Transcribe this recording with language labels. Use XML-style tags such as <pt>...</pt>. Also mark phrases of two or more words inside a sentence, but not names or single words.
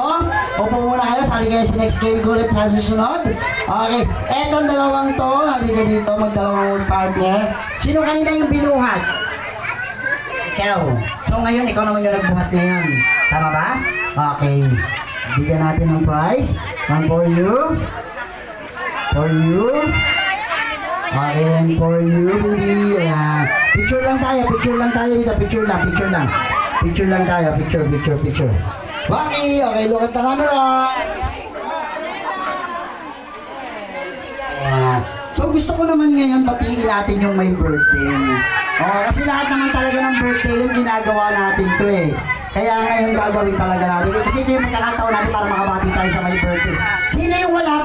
<tl>Upo muna kayo, sali kayo sa next game ko ulit sa susunod. Okay, etong dalawang to, halika dito, magdalawang partner. Sino kanina yung binuhat? Ikaw. So ngayon, ikaw naman yung nagbuhat ngayon. Tama ba? Okay. Bigyan natin ng prize.</tl> <en>One for you. For you. Okay, and for you, baby.</en> <tl>Ayan. Picture lang tayo dito. Picture lang tayo. Picture.</tl> <en>Okay, look at the camera.</en> <tl>Ayan. So gusto ko naman ngayon batiin natin yung may birthday. Kasi lahat naman talaga ng birthday yung ginagawa natin to eh. Kaya ngayon gagawin talaga natin. Kasi ito yung pagkakataon natin para makabati tayo sa may birthday.</tl>